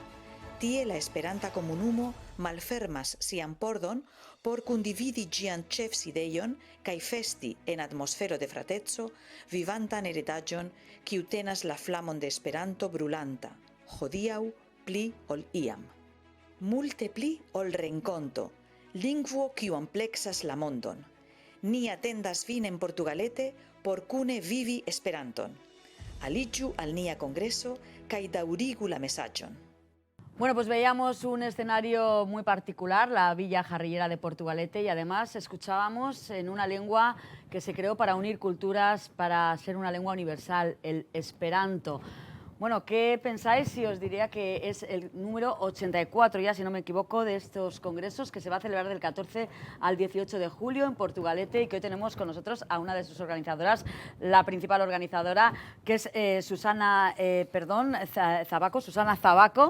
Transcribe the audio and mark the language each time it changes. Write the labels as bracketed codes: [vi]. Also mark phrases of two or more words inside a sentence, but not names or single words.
[eo] Tie la Esperanta komunumo malfermas sian pordon por kundividi ĝian ĉefsidejon kaj festi en atmosfero de frateco vivantan heredaĵon kiu tenas la flamon de Esperanto brulanta, hodiaŭ pli ol iam. Multe pli ol renkonto, lingvo kiu amplexas la mondon. Ni atendas vin en Portugalete por kune vivi Esperanton. Aliĝu al nia kongreso kaj daŭrigu la mesaĝon. [es] Bueno, pues veíamos un escenario muy particular, la Villa Jarrillera de Portugalete, y además escuchábamos en una lengua que se creó para unir culturas, para ser una lengua universal, el Esperanto. Bueno, ¿qué pensáis si os diría que es el número 84, ya si no me equivoco, de estos congresos que se va a celebrar del 14 al 18 de julio en Portugalete, y que hoy tenemos con nosotros a una de sus organizadoras, la principal organizadora, que es Susana Zabaco.